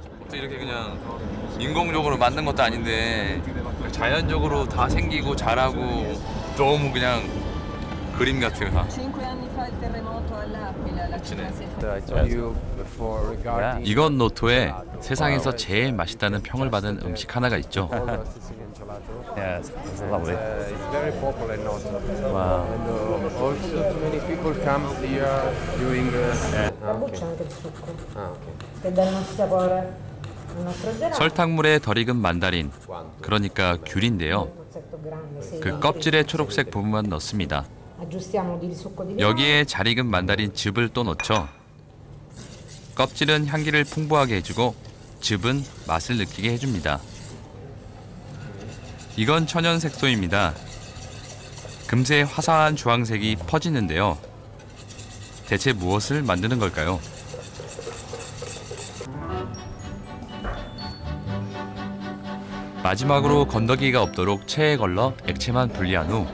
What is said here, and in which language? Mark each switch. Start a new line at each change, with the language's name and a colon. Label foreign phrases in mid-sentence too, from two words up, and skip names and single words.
Korean: 이렇게 그냥 인공적으로 만든 것도 아닌데 자연적으로 다 생기고 자라고 너무 그냥 그림 같아요. 다.
English: I told you before regarding
Korean: 이건 노토에 세상에서 제일 맛있다는 평을 받은 음식 하나가 있죠.
English: Sicilian gelato. Yes, it's lovely. It's very popular in Noto. Wow. And also many people come here doing.
Italian: C'è anche il succo che dà il nostro sapore al nostro gelato.
Korean: 설탕물에 덜 익은 만다린, 그러니까 귤인데요.
Italian: Un pezzetto grande, sì.
Korean: 그 껍질의 초록색 부분만 넣습니다.
Italian: Aggiustiamo il succo di limone.
Korean: 여기에 잘 익은 만다린 즙을 또 넣죠. 껍질은 향기를 풍부하게 해주고 즙은 맛을 느끼게 해줍니다. 이건 천연 색소입니다. 금세 화사한 주황색이 퍼지는데요. 대체 무엇을 만드는 걸까요? 마지막으로 건더기가 없도록 체에 걸러 액체만 분리한 후